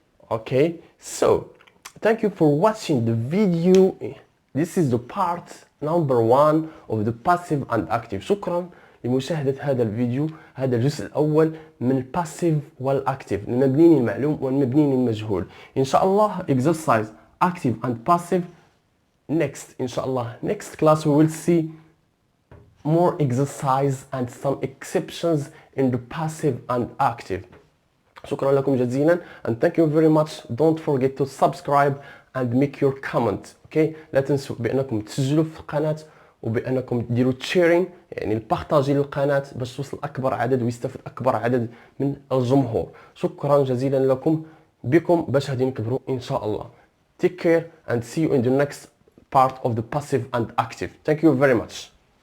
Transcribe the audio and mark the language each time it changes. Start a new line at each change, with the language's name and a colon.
English: Okay, so thank you for watching the video. This is the part number 1 of the passive and active.
Arabic: شكرا لمشاهدة هذا الفيديو. هذا الجزء الأول من الباسيف والأكتيف، المبنيين المعلوم والمبنيين المجهول.
English: إن شاء الله exercise active and passive next. إن شاء الله next class we will see more exercise and some exceptions in the passive and active.
Arabic: شكرا لكم جزيلا
English: and thank you very much. Don't forget to subscribe and make your comment.
Arabic: Okay, لا تنسوا بأنكم تسجلوا في القناة وبأنكم تديروا sharing، يعني البارطاجي للقناة باش توصل أكبر عدد ويستفيد أكبر عدد من الجمهور. شكرا جزيلا لكم، بكم باش غادي نكبروا إن شاء الله.
English: Take care and see you in the next part of the passive and active. Thank you very much.